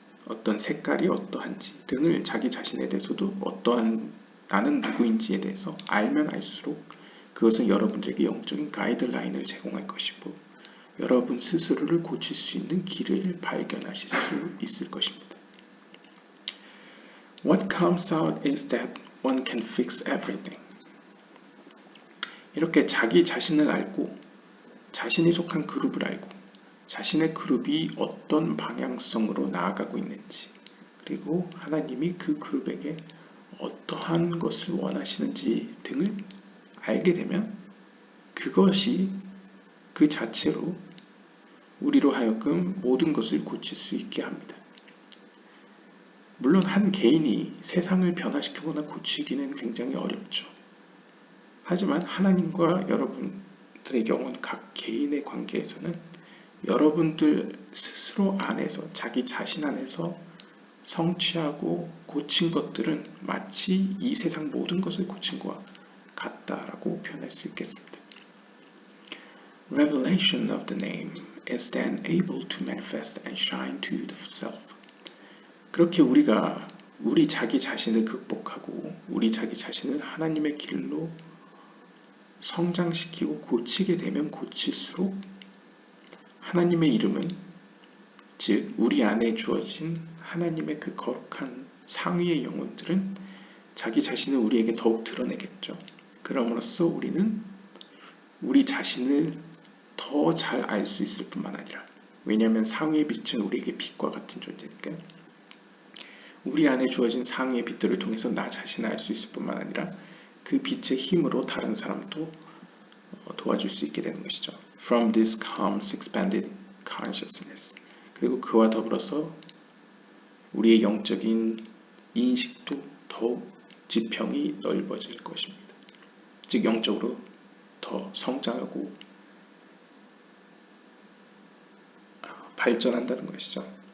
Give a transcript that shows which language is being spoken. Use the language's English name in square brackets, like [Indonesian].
[Korean] 어떤 색깔이 어떠한지 등을 자기 자신에 대해서도 어떠한 나는 누구인지에 대해서 알면 알수록 그것은 여러분들에게 영적인 가이드라인을 제공할 것이고 여러분 스스로를 고칠 수 있는 길을 발견하실 수 있을 것입니다. [English] What comes out is that one can fix everything. [Korean] 이렇게 자기 자신을 알고 자신이 속한 그룹을 알고 자신의 그룹이 어떤 방향성으로 나아가고 있는지 그리고 하나님이 그 그룹에게 어떠한 것을 원하시는지 등을 알게 되면 그것이 그 자체로 우리로 하여금 모든 것을 고칠 수 있게 합니다. 물론 한 개인이 세상을 변화시키거나 고치기는 굉장히 어렵죠. 하지만 하나님과 여러분들의 영혼 각 개인의 관계에서는 여러분들 스스로 안에서 자기 자신 안에서 성취하고 고친 것들은 마치 이 세상 모든 것을 고친 것과 같다라고 표현할 수 있겠습니다. [English] Revelation of the name is then able to manifest and shine to the self. [Korean] 그렇게 우리가 우리 자기 자신을 극복하고 우리 자기 자신을 하나님의 길로 성장시키고 고치게 되면 고칠수록 하나님의 이름은 즉 우리 안에 주어진 하나님의 그 거룩한 상위의 영혼들은 자기 자신을 우리에게 더욱 드러내겠죠. 그럼으로써 우리는 우리 자신을 더 잘 알 수 있을 뿐만 아니라 왜냐하면 상위의 빛은 우리에게 빛과 같은 존재니까 우리 안에 주어진 상위의 빛들을 통해서 나 자신을 알 수 있을 뿐만 아니라 그 빛의 힘으로 다른 사람도 도와줄 수 있게 되는 것이죠. [English] From this comes expanded consciousness. [Korean] 그리고 그와 더불어서 우리의 영적인 인식도 더욱 지평이 넓어질 것입니다. 즉 영적으로 더 성장하고 발전한다는 것이죠.